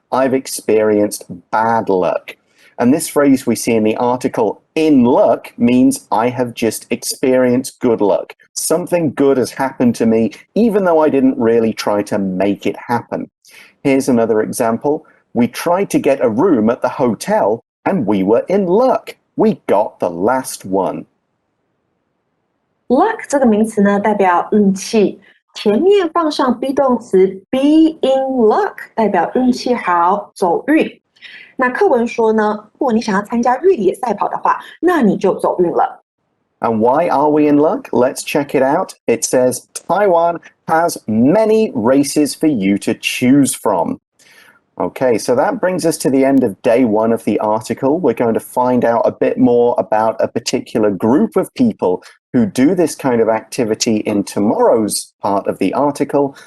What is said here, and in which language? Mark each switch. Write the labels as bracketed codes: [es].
[en] I've experienced bad luck. And this phrase we see in the article, in luck, means I have just experienced good luck. Something good has happened to me, even though I didn't really try to make it happen. Here's another example. We tried to get a room at the hotel, and we were in luck. We got the last one. [zh] Luck 这个名词呢，代表运气，前面放上 be 动词 be in luck， 代表运气好，走运。那课文说呢，如果你想要参加越野赛跑的话，那你就走运了。 [en] And why are we in luck? Let's check it out. It says Taiwan has many races for you to choose from. Okay, so that brings us to the end of day one of the article. We're going to find out a bit more about a particular group of people who do this kind of activity in tomorrow's part of the article.